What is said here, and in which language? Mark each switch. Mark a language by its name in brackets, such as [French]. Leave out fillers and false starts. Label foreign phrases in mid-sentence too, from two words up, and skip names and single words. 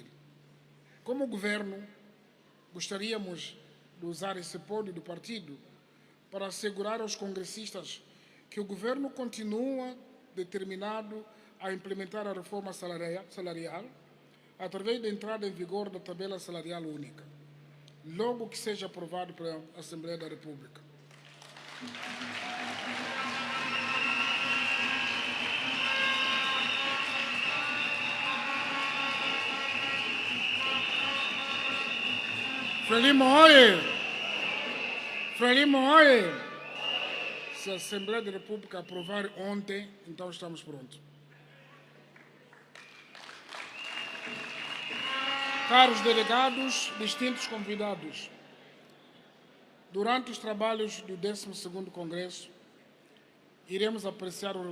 [Portuguese] Como governo, gostaríamos de usar esse pódio do partido para assegurar aos congressistas que o governo continua determinado a implementar a reforma salarial através da entrada em vigor da tabela salarial única, logo que seja aprovado pela Assembleia da República. Frelimo, oye! Frelimo, oye! Se a Assembleia da República aprovar ontem, então estamos prontos. Caros delegados, distintos convidados, durante os trabalhos do 12º Congresso, iremos apreciar o